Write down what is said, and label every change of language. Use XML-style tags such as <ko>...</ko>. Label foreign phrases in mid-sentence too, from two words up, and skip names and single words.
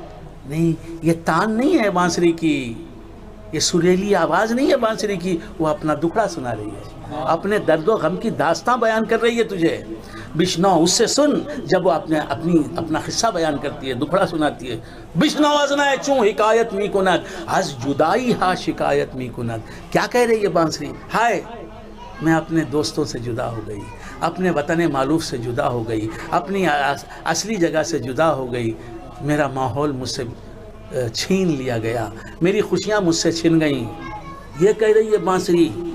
<ur>نہیں، یہ تان نہیں ہے بانسری کی، یہ سریلی آواز نہیں ہے بانسری کی، وہ اپنا دکھڑا سنا رہی ہے، اپنے درد و غم کی داستان بیان کر رہی ہے تجھے۔ بشنو اس سے سن جب وہ اپنا قصہ بیان کرتی ہے، دکھڑا سناتی ہے۔</ur> <fa>بشنو ازنا چوں حکایت می کند، از جدائی ہا شکایت می کند۔</fa> <ur>کیا کہہ رہی ہے بانسری؟ ہائے میں اپنے دوستوں سے جدا ہو گئی، اپنے وطن معروف سے جدا ہو گئی، اپنی اصلی جگہ سے جدا ہو گئی، میرا ماحول مجھ سے چھین لیا گیا، میری خوشیاں مجھ سے چھن گئیں. یہ کہہ رہی ہے بانسری.</ur>